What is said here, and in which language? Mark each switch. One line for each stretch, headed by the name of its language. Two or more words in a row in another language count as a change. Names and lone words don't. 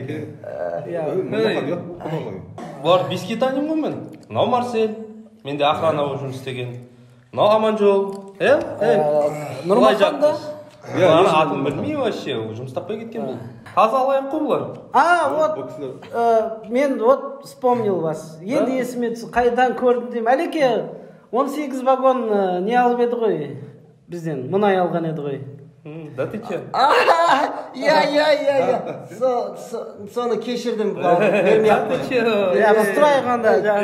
Kazakh: Бұлар беске танимын ғой мен. Мынау Марсель, менде охрана болып жұмыс істеген. Мынау Аманжол. Нұрмахан да? Атын білмеймін вообще, жұмыс таппай кеткен бұл. Таза алаяқ қой бұлар.
Russian: Вот мен вот вспомнил вас.
Kazakh: Енді есіме түсті, қайдан көрдім деймін. Әлеке 18 вагон не алып еді ғой бізден, мұнай алған еді ғой.
Russian: Да ты че?
Kazakh: Соны кешірдім. Біз тұрайық анда.